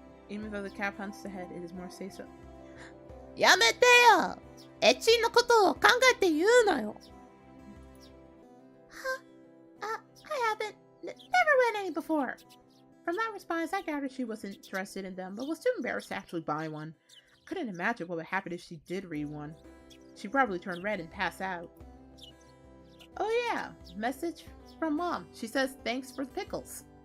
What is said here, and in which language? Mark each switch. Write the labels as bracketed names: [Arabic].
[English] Even though the cat hunts ahead, it is more say-so. [Japanese] やめてよ! エッチのことを考えて言うなよ! [English] I haven't never read any before. From that response, I gathered she wasn't interested in them, but was too embarrassed to actually buy one. I couldn't imagine what would happen if she did read one. She'd probably turn red and pass out. Oh yeah, message from Mom. She says thanks for the pickles.